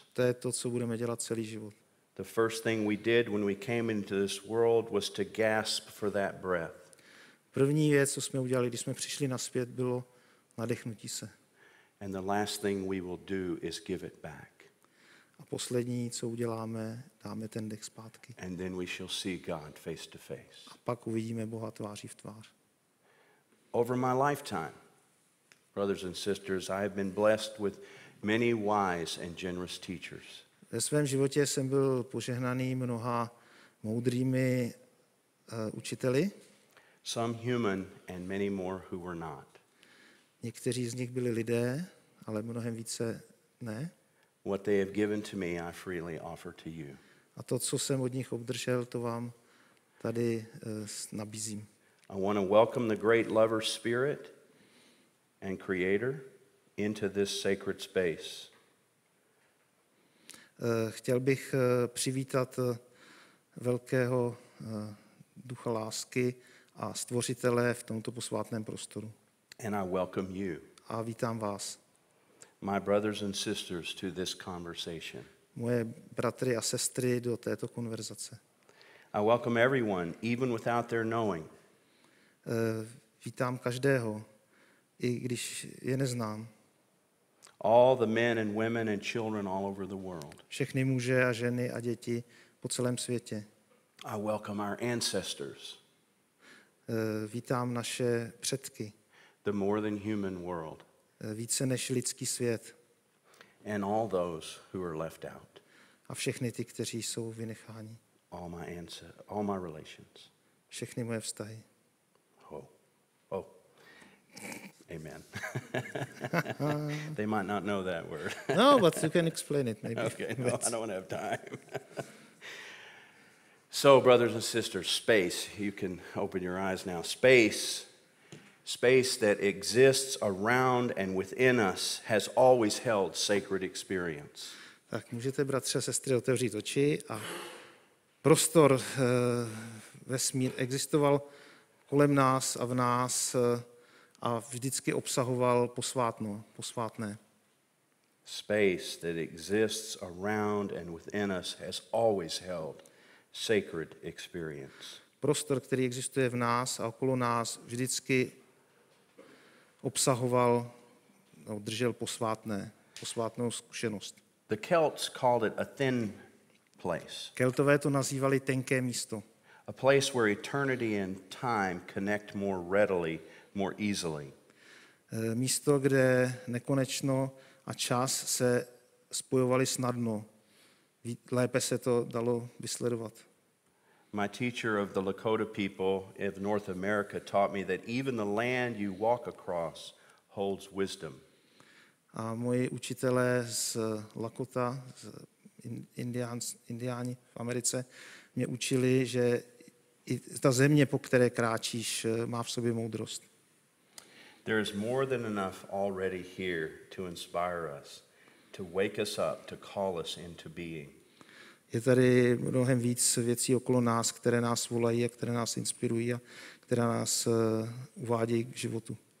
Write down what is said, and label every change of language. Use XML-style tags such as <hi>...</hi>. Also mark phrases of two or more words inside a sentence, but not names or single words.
<cs>To je to, co budeme dělat celý život.</cs> <en>The first thing we did when we came into this world was to gasp for that breath.</en> <cs>První věc, co jsme udělali, když jsme přišli nazpět, bylo nadechnutí se.</cs> <en>And the last thing we will do is give it back.</en> <cs>A poslední, co uděláme, dáme ten dech zpátky.</cs> <en>And then we shall see God face to face.</en> <cs>A pak uvidíme Boha tváří v tvář.</cs> <en>Over my lifetime, brothers and sisters, I have been blessed with many wise and generous teachers.</en> <cs>Ve svém životě jsem byl požehnaný mnoha moudrými učiteli.</cs> <en>Some human and many more who were not.</en> <cs>Někteří z nich byli lidé, ale mnohem více ne.</cs> <en>What they have given to me, I freely offer to you.</en> <cs>A to, co jsem od nich obdržel, to vám tady nabízím.</cs> <en>I want to welcome the great lover spirit and creator into this sacred space.</en> <cs>Chtěl bych přivítat velkého ducha lásky a stvořitele v tomto posvátném prostoru.</cs> <en>And I welcome you,</en> <cs>A vítám vás,</cs> <en>my brothers and sisters, to this conversation.</en> <cs>moje bratry a sestry, do této konverzace.</cs> <en>I welcome everyone, even without their knowing.</en> <cs>Vítám každého, i když je neznám.</cs> <en>All the men and women and children all over the world.</en> <cs>Všechny muže a ženy a děti po celém světě.</cs> <en>I welcome our ancestors,</en> <cs>Vítám naše předky,</cs> <en>the more than human world,</en> <cs>více než lidský svět</cs> <en>and all those who are left out.</en> <cs>a všechny ty, kteří jsou vynecháni.</cs> <en>All my relations.</en> <cs>Všechny moje vztahy.</cs> <en>Oh. Amen. They might not know that word. No, but you can explain it maybe. Okay, no, I don't have time. So, brothers and sisters, space. You can open your eyes now. Space that exists around and within us has always held sacred experience.</en> <cs>Tak můžete, bratře a sestry, otevřít oči a prostor vesmír existoval kolem nás a v nás a vždycky obsahoval posvátné.</cs> <en>Space that exists around and within us has always held sacred experience.</en> <cs>Prostor, který existuje v nás a okolo nás, vždycky obsahoval, držel posvátnou zkušenost.</cs> <en>The Celts called it a thin place.</en> <cs>Keltové to nazývali tenké místo.</cs> <en>A place where eternity and time connect more readily, more easily.</en> <cs>Místo, kde nekonečno a čas se spojovali snadno. Lépe se to dalo vysledovat.</cs> <en>My teacher of the Lakota people of North America taught me that even the land you walk across holds wisdom.</en> <cs>A moji učitelé z Lakota, z Indiáni v Americe, mě učili, že i ta země, po které kráčíš, má v sobě moudrost.</cs> <en>There is more than enough already here to inspire us, to wake us up, to call us into being.</en> <cs>Je tady mnohem víc věcí okolo nás, které nás volají a které nás inspirují a které nás uvádějí k životu.</cs>